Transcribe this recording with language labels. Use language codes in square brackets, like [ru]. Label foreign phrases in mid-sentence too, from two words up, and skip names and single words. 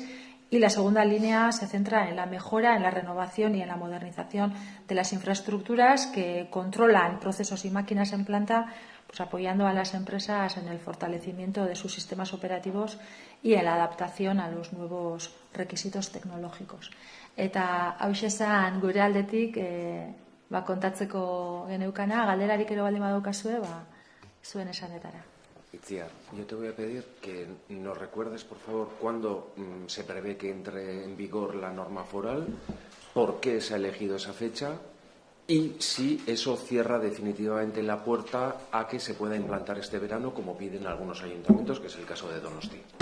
[es] Y la segunda línea se centra en la mejora, en la renovación y en la modernización de las infraestructuras que controlan procesos y máquinas en planta, pues apoyando a las empresas en el fortalecimiento de sus sistemas operativos y en la adaptación a los nuevos requisitos tecnológicos. [eu] Eta hauxe zen gure aldetik kontatzeko geneukana, galderarik ero baldin badaukazue, zuen esanetara. [es] Itziar, yo te voy a pedir que nos recuerdes, por favor, cuándo se prevé que entre en vigor la norma foral, por qué se ha elegido esa fecha y si eso cierra definitivamente la puerta a que se pueda implantar este verano, como piden algunos ayuntamientos, que es el caso de Donosti.